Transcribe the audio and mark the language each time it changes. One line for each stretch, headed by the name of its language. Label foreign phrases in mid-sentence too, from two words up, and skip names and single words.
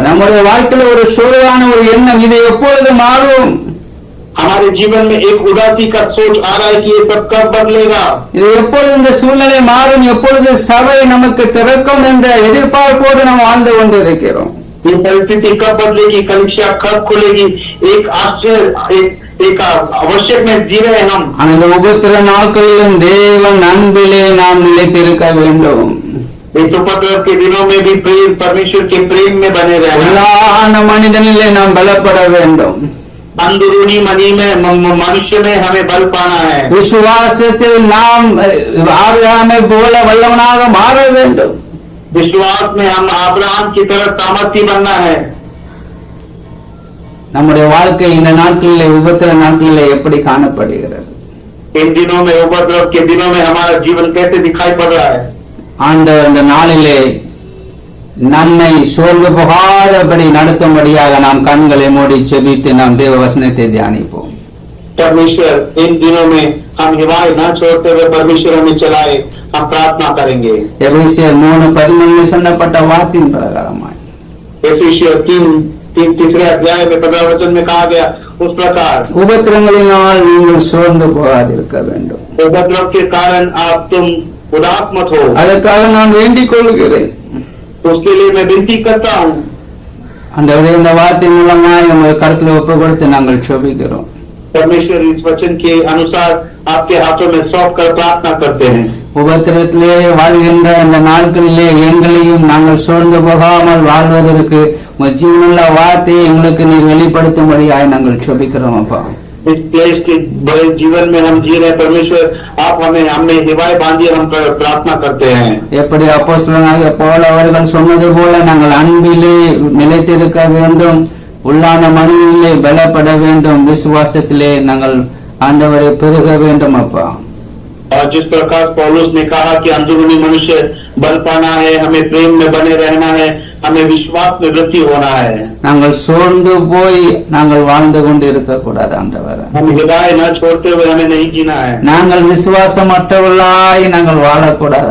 Tamil: நம்முடைய வாழ்க்கையில ஒரு சோர்வான ஒரு எண்ணம், இது எப்பொழுது மாறும்?
Hindi: हमारे जीवन में एक उदासी का सोच आ रहा है कि ये सब कब बदलेगा,
Tamil: இது எப்பொழுது இந்த சூழ்நிலை மாறும், எப்பொழுது சபை நமக்கு திறக்கும் என்ற எதிர்பார்ப்போடு நாம் வாழ்ந்து கொண்டிருக்கிறோம்.
Hindi: ये परिस्थिति कब बदलेगी, कलिसिया कब खुलेगी, एक आश्चर्य, एक आवश्यक में जी रहे हम।
Tamil: ஆனால் இந்த உபத்திர நாட்களிலும் தேவன் அன்பிலே நாம் நிலைத்திருக்க வேண்டும்.
Hindi: इस उपद्रव के दिनों में भी प्रेम, परमेश्वर के प्रेम में बने रहना।
Tamil: உள்ளான மனிதனிலே நாம் பலப்பட வேண்டும்.
Hindi: अंदरूनी मनी में, मनुष्य में हमें बल पाना है।
Tamil: விசுவாசத்தில் நாம் ஆபிரகாமை போல வல்லவனாக மாற வேண்டும்.
Hindi: विश्वास में हम अब्राहम की तरह सामर्थ्य बनना है।
Tamil: நம்முடைய வாழ்க்கை இந்த நாட்களிலே, உபத்திர நாட்களிலே எப்படி காணப்படுகிறது?
Hindi: इन दिनों में, उपद्रव के दिनों में हमारा जीवन कैसे दिखाई पड़ रहा है?
Tamil: ஆண்டவர் இந்த நாளிலே நம்மை சோர்ந்து போகாதபடி நடத்தும்படியாக நாம் கண்களை மூடி ஜெபித்து நாம் தேவ வசனத்தை தியானிப்போம்.
Hindi: परमेश्वर इन दिनों में हम हिवाई न छोड़ते हुए परमेश्वर हमें चलाए, हम प्रार्थना करेंगे।
Tamil: எபேசியர் 3:13 சொல்லப்பட்ட வார்த்தையின் பிரகாரமாய்
Hindi: एफिसियर 3 अध्याय में 15 वचन में कहा गया उस प्रकार
Tamil: உபத்திரங்களினால் நீங்கள் சோர்ந்து போகாதிருக்க வேண்டும்.
Hindi: उपद्रव के कारण आप तुम उदास मत हो,
Tamil: அதற்காக நான் வேண்டிக் கொள்கிறேன்.
Hindi: उसके लिए मैं विनती करता हूँ।
Tamil: ஆண்டவரே, இந்த வார்த்தை மூலமாய் உங்கள் கருத்தில் ஒப்பு கொடுத்து நாங்கள் ஜெபிக்கிறோம்.
Hindi: परमेश्वर इस वचन के अनुसार आपके हाथों में सौंप कर प्रार्थना करते हैं।
Tamil: உபத்திரத்திலே வாழ்கின்ற இந்த நாட்களிலே எங்களையும் நாங்கள் சோர்ந்து போகாமல் வாழ்வதற்கு உங்கள் ஜீவனுள்ள வார்த்தையை எங்களுக்கு நீர் வெளிப்படுத்தும்படியாய் நாங்கள் ஜெபிக்கிறோம். அப்பா,
Hindi: इस देश के बड़े जीवन में हम जी रहे, परमेश्वर आप हमें हिवाई बांधिए, हम प्रार्थना करते हैं।
Tamil: எப்படி அப்போஸ்தலனாகிய பவுல் அவர்கள் சொன்னது போல நாங்கள் அன்பிலே நிலைத்திருக்க வேண்டும், உள்ளான மனிதனிலே பலப்பட வேண்டும், விசுவாசத்திலே நாங்கள் ஆண்டவரை பெருக வேண்டும். அப்பா,
Hindi: और जिस प्रकार पौलुस ने कहा कि अंदरूनी मनुष्य बल पाना है, हमें प्रेम में बने रहना है, हमें विश्वास में वृद्धि होना है।
Tamil: நாங்கள் சோர்ந்து போய் நாங்கள் வாழ்ந்து கொண்டு இருக்க கூடாது. ஆண்டவரே,
Hindi: हम हिदायत न छोड़ते हुए हमें नहीं जीना है।
Tamil: நாங்கள் விசுவாசமற்றவர்களாய் நாங்கள் வாழக்கூடாது.